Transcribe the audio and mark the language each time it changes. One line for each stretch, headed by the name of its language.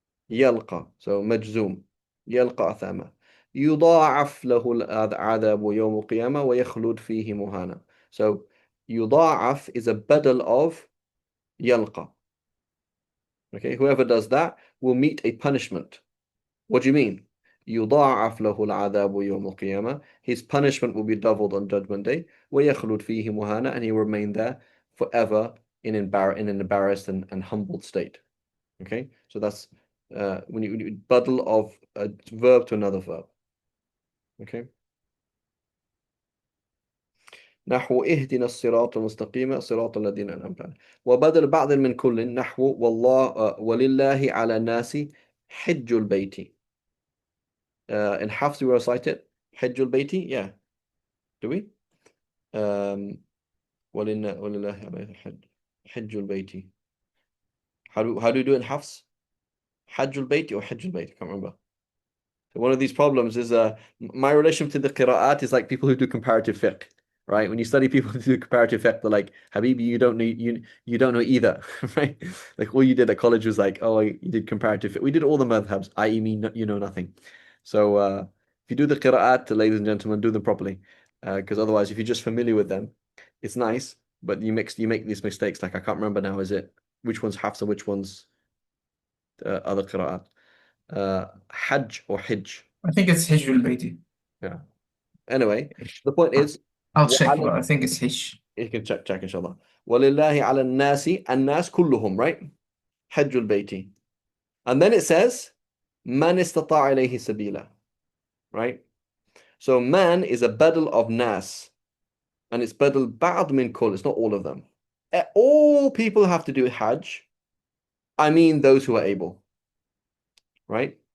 Arabic: يلقى, so مجزوم. يلقى أثاما. يضاعف له العذاب يوم القيامة ويخلد فيه مهانا.
English: So يضاعف is a badal of يلقى. Okay, whoever does that will meet a punishment. What do you mean?
Arabic: يضاعف له العذاب يوم القيامة.
English: His punishment will be doubled on Judgment Day.
Arabic: ويخلد فيه مهانا,
English: and he will remain there forever in an embarrassed and humbled state. Okay, so that's when you badal of a verb to another verb. Okay.
Arabic: نحو اهدنا الصراط المستقيم صراط الذين أنعمت عليهم وبدل بعض من كل نحو والله ولله على الناس حج البيت.
English: In Hafs we recite it حج البيت, yeah, do we?
Arabic: ولله على حج البيت.
English: How do you do it in Hafs? حج البيت or حج البيت? I can't remember. One of these problems is my relationship to the qira'at is like people who do comparative fiqh, right? When you study people who do comparative fiqh, they're like, Habibi, you don't know either, right? Like all you did at college was like, oh, you did comparative fiqh. We did all the madhabs, i.e. me, you know nothing. So if you do the qira'at, ladies and gentlemen, do them properly. Because otherwise, if you're just familiar with them, it's nice, but you make these mistakes. Like I can't remember now. Is it which one's Hafsa, which one's other qira'at? Hajj or Hijj? I think it's Hijj al-Bayti. Yeah. Anyway, the point is, I'll check,
Arabic: وعلى
English: but I think it's Hijj. you can check inshallah.
Arabic: وَلِلَّهِ عَلَى النَّاسِ النَّاسِ كُلُّهُم, right? حج البيت.
English: And then it says,
Arabic: مَنِ اسْتَطَاعَ إِلَيْهِ سَبِيلًا,
English: right? So man is a badal of nas, and it's badal ba'd min kull. It's not all of them. All people have to do hajj. I mean those who are able, right?